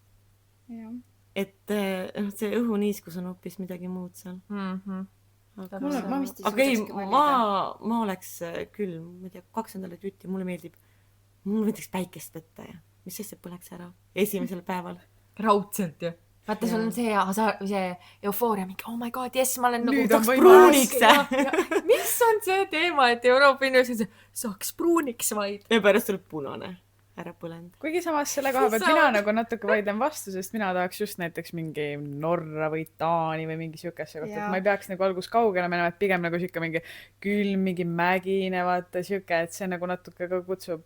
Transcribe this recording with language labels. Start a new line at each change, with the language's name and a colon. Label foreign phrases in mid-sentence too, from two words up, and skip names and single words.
Estonian: Et see õhuniiskus on hoopis midagi muud seal. Aga ei, ma oleks küll, ma ei tea, 2 nädalat jutti, mulle meeldiks päikest võtta ja mis sest, et põleks ära esimesel päeval. Raudselt ju. Vaata, sul on see eufooria, mingi,
English: oh my god, yes,
Estonian: ma olen nagu saaks pruuniks. Mis on see teema, et Euroopa inimesed saaks pruuniks vaid? Ja pärast tuleb punane. ära põlend. Kuigi samas selle koha pealt mina nagu natuke vaidlen vastu, sest mina tahaks just näiteks mingi Norra või Taani või mingi siukesse kohta, et ma ei peaks nagu alguses kaugele minema, et pigem nagu siuke mingi külm, mingi mägine, vaata siuke, et see nagu natuke ka kutsub.